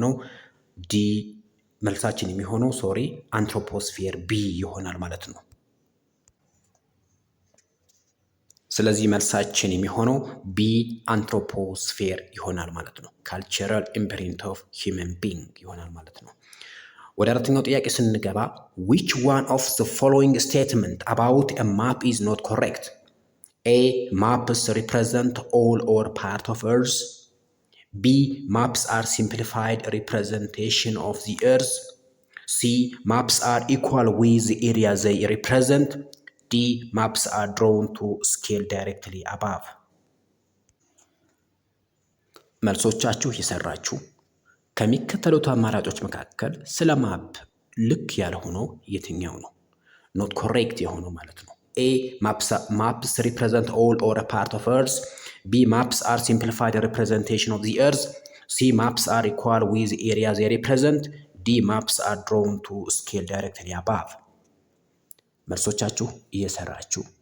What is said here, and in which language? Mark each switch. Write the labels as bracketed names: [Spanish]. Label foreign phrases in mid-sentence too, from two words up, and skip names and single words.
[Amharic] የሚሆነው አንትሮፖስፌር ቢ ይሆናል ማለት ነው። ስለዚህ መልሳችን የሚሆነው ቢ አንትሮፖስፌር ይሆናል ማለት ነው። [English] cultural imprint of human being [Amharic] ይሆናል ማለት ነው። ወደ አራተኛው ጥያቄ ስንገባ [English] which one of the following statement about a map is not correct? A. Maps represent all or part of Earth. B. Maps are simplified representation of the Earth. C. Maps are equal with the area they represent. D. Maps are drawn to scale directly above. [Amharic] መልሶቻችሁ የሰራችሁ ከሚከተሉት አማራጮች መካከል ስለ ማፕ ልክ ያልሆነው የትኛው ነው? [English] not correct [Amharic] የሆነው ማለት ነው። A. [English] Maps represent all or a part of Earth. B. Maps are simplified representation of the Earth. C. Maps are equal with the area they represent. D. Maps are drawn to scale directly above. [Amharic] መልሶቻችሁ እየሰራችሁ